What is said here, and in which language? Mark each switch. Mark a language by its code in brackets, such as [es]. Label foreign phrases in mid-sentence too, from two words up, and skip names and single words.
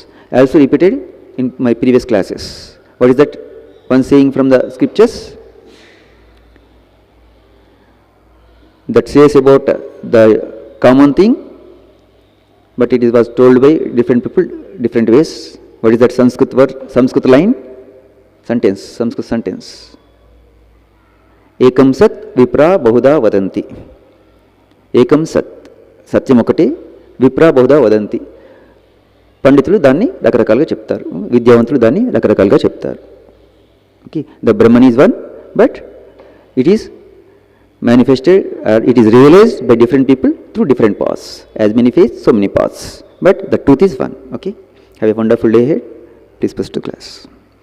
[en] I also repeated in my previous classes. What is that one saying from the scriptures? That says about the common thing, but it was told by different people, different ways. What is that Sanskrit word, Sanskrit line? Sanskrit sentence. [sa] एकं सत् विप्रा बहुधा वदन्ति. एकं सत्. [te] సత్యం ఒకటే, [sa] विप्रा बहुधा वदन्ति. [te] పండితులు దాన్ని రకరకాలుగా చెప్తారు, విద్యావంతులు దాన్ని రకరకాలుగా చెప్తారు. [en] Okay, the Brahman is one, but it is manifested, it is realized by different people through different paths. As many faiths, so many paths. But the truth is one. Okay, have a wonderful day ahead. Please proceed to class.